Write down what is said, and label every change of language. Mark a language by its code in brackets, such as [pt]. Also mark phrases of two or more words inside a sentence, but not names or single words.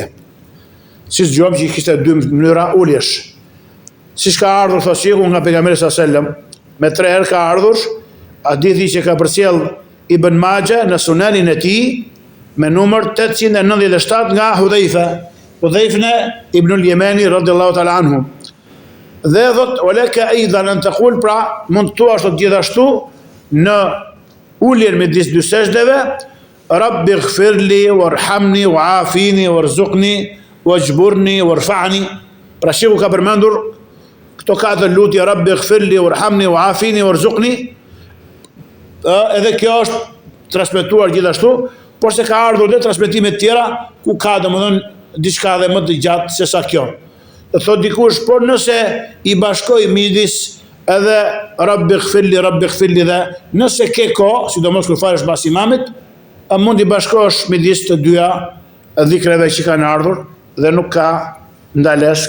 [sq] Si zgjom që kishte 2 mënyra uljesh. Siç ka ardhur thot shehu nga pejgamberi [ar] صلى الله عليه وسلم, [sq] me 3 herë ka ardhur, hadithi që ka përcjell Ibn Majah në Sunanin e tij me numër 897 nga Hudhaifa ibn al-Yamani [ar] رضي الله تعالى عنه. [sq] Dhe thot [ar] ولك أيضا أن تقول, [sq] pra mund të thuash thot gjithashtu në uljen midis dy sejdëve, [ar] رب اغفر لي وارحمني وعافني وارزقني واجبرني وارفعني. [sq] Pra shehu ka përmendur këto 4 lutje, [ar] رب اغفر لي وارحمني وعافني وارزقني, [sq] edhe kjo është transmetuar gjithashtu, por se ka ardhur dhe transmetime të tjera ku ka domethënë diçka dhe më të gjatë se sa kjo. Thot dikush, por nëse i bashkoj midis edhe [ar] رب اغفر لي [sq] dhe nëse ke kohë, sidomos kur falesh pas imamit, mund i bashkosh midis të dyja dhikreve që kanë ardhur dhe nuk ka ndalesh.